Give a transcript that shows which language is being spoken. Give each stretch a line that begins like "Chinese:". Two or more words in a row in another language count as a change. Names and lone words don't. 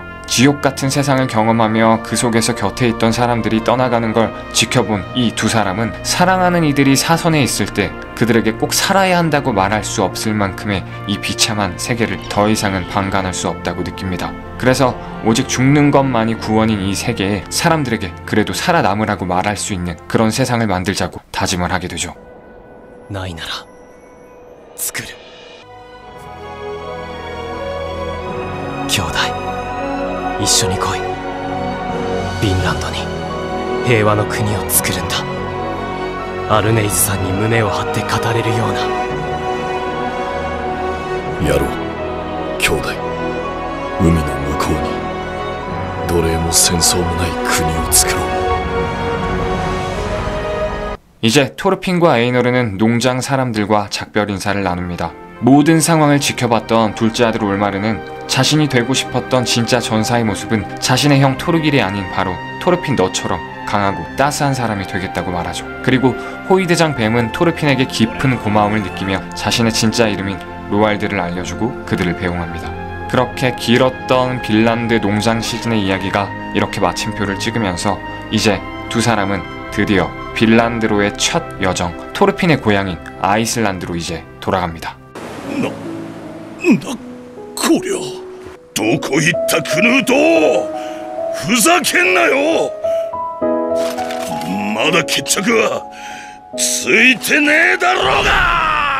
Korean: 지옥 같은 세상을 경험하며 그 속에서 곁에 있던 사람들이 떠나가는 걸 지켜본 이 두 사람은 사랑하는 이들이 사선에 있을 때 그들에게 꼭 살아야 한다고 말할 수 없을 만큼의 이 비참한 세계를 더 이상은 방관할 수 없다고 느낍니다. 그래서 오직 죽는 것만이 구원인 이 세계에 사람들에게 그래도 살아남으라고 말할 수 있는 그런 세상을 만들자고 다짐을 하게 되죠.
Japanese: ないなら作る。兄弟一緒に来い。ヴィンランドに平和の国を作るんだ。アルネイズさんに胸を張って語れるような。やろう兄弟。海の向こうに奴隷も戦争もない国を作ろう。
Korean: 이제 토르핀과 에이너르는 농장 사람들과 작별 인사를 나눕니다. 모든 상황을 지켜봤던 둘째 아들 올마르는 자신이 되고 싶었던 진짜 전사의 모습은 자신의 형 토르길이 아닌 바로 토르핀 너처럼 강하고 따스한 사람이 되겠다고 말하죠. 그리고 호위대장 뱀은 토르핀에게 깊은 고마움을 느끼며 자신의 진짜 이름인 로알드를 알려주고 그들을 배웅합니다. 그렇게 길었던 빈란드 농장 시즌의 이야기가 이렇게 마침표를 찍으면서 이제 두 사람은 드디어 빈란드로의 첫 여정 토르핀의 고향인 아이슬란드로 이제 돌아갑니다.
Japanese: こりゃどこ行ったクヌート。ふざけんなよ。まだ決着はついてねえだろうが。